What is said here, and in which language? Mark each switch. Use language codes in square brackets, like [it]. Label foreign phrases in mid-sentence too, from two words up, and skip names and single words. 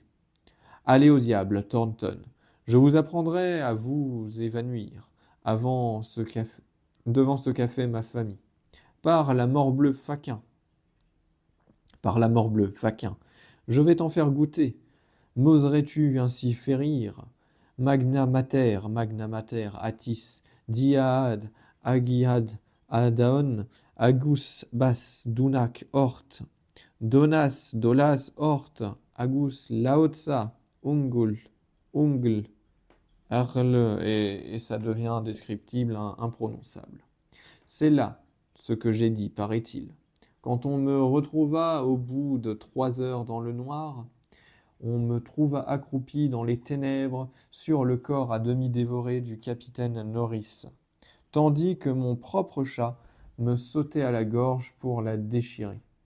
[fr] Allez au diable, Thornton. Je vous apprendrai à vous évanouir devant ce qu'a fait ma famille. Par la morbleu faquin. Je vais t'en faire goûter. M'oserais-tu ainsi férir? [la] Magna mater, [fr] Atis, Diad, Agiad, Adaon, Agus, Bas, Dunak, Hort, Donas, Dolas, Hort, Agus, Laotsa, Ungul, Ungl, Arle, et ça devient indescriptible, imprononçable. C'est là ce que j'ai dit, paraît-il. Quand on me retrouva au bout de 3 heures dans le noir, on me trouva accroupi dans les ténèbres sur le corps à demi dévoré du capitaine Norris, tandis que mon propre chat me sautait à la gorge pour la déchirer.